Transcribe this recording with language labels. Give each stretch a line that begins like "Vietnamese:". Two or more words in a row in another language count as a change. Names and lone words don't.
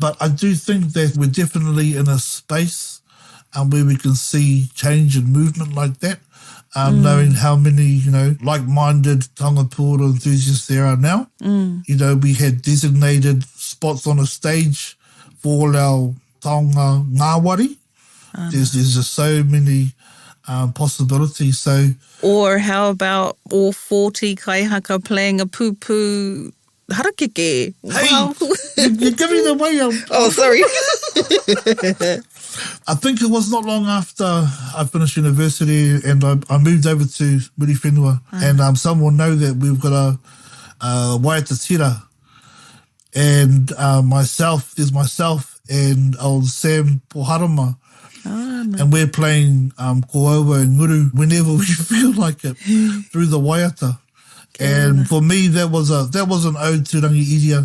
English: But I do think that we're definitely in a space where we can see change and movement like that, knowing how many, like-minded
Māori: Taonga Puoro
English: enthusiasts there are now. We had designated spots on a stage for all our
Māori: taonga ngāwari.
English: There's just so many possibilities. So, or how about all 40 kaihaka playing a
Māori: pūpū harakeke?
English: Hey, Wow. you're giving away. Oh, sorry. I think it was not long after I finished university and I moved over to Muri Whenua. And some will know that we've got a
Māori: waiata tira.
English: And there's myself and old Sam Poharama. No. And we're playing koaua and nguru whenever we feel like it through the waiata. And for me, that was an ode to Rangi Iria.